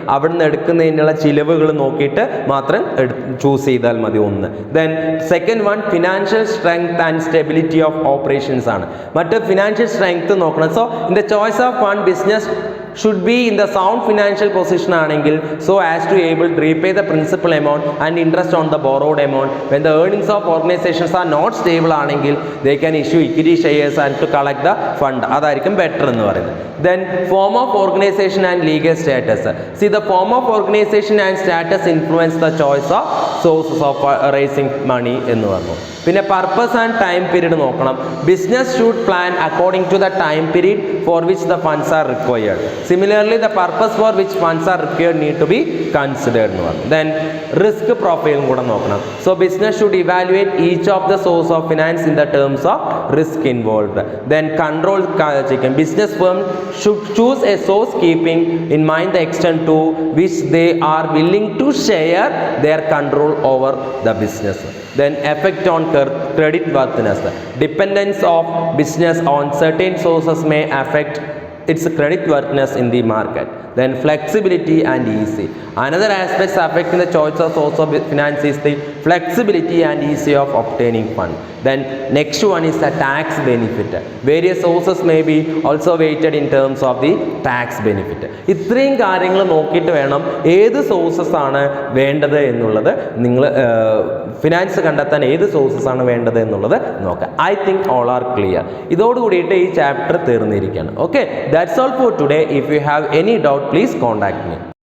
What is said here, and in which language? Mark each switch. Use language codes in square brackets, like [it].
[ml] അവിടെ നിന്ന് എടുക്കുന്നതിനുള്ള ചിലവുകൾ നോക്കിയിട്ട് മാത്രം ചൂസ് ചെയ്താൽ മതി. ഒന്ന്. [en] Then second one, financial strength and stability of operations ആണ്. [ml] മറ്റ് ഫിനാൻഷ്യൽ സ്ട്രെങ്ത് നോക്കണം. [en] so in the choice of fund, business should be in the sound financial position [ml] ആണെങ്കിൽ [en] so as to able to repay the principal amount and interest on the borrowed amount. When the earnings of organizations are not stable [ml] ആണെങ്കിൽ [en] they can issue equity shares and to collect the fund. [ml] അതായിരിക്കും better എന്ന് പറയുന്നത്. [en] Then form of organization and legal status. See, the form of organization and status influence the choice of sources of raising money [ml] എന്ന് പറഞ്ഞു. പിന്നെ purpose and time period നോക്കണം. [en] Business should plan according to the time period for which the funds are required. Similarly the purpose for which funds are required need to be considered [ml] എന്ന് പറഞ്ഞു. [en] then [ml] risk പ്രൊഫൈലും കൂടെ നോക്കണം. [en] So business should evaluate each of the source of finance in the terms of risk involved. Then control chicken. Business firm should choose a source keeping in mind the extent to which they are willing to share their control over the business. Then effect on credit worthiness. Dependence of business on certain sources may affect its credit worthiness in the market. Then flexibility and easy. Another aspect affecting the choice of source of finance is the flexibility and easy of obtaining fund. Then next one is the tax benefit. Various sources may be also weighted in terms of the tax benefit. [ml] ഇത്രയും കാര്യങ്ങൾ നോക്കിയിട്ട് വേണം ഏത് sources ആണ് വേണ്ടത് എന്നുള്ളത്, നിങ്ങൾ finance കണ്ടെത്താൻ ഏത് സോഴ്സസ് ആണ് വേണ്ടത് എന്നുള്ളത് നോക്കാം. [en] I think all are clear. [ml] ഇതോടുകൂടിയിട്ട് ഈ chapter തീർന്നിരിക്കുകയാണ്. [en] Okay, that's all for today. If you have any doubt, please contact me.